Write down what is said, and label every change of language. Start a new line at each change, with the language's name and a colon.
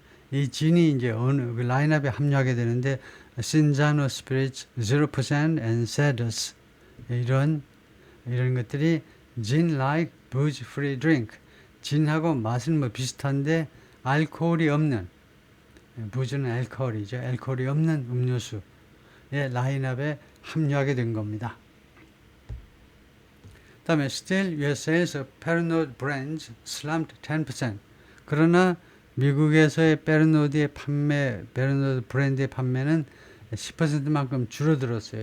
Korean: 이 진이 이제 어느 그 라인업에 합류하게 되는데
English: Cinzano Spirits 0% and Cedars 이런 것들이 gin like booze free drink.
Korean: 진하고 맛은 뭐 비슷한데 알코올이 없는 부즈는 알코올이죠. 알코올이 없는 음료수의 라인업에 합류하게 된 겁니다. 다음에
English: still US sales of Pernod brands slumped 10%.
Korean: 그러나 미국에서의 베르노드 브랜드의 판매는 10%만큼 줄어들었어요.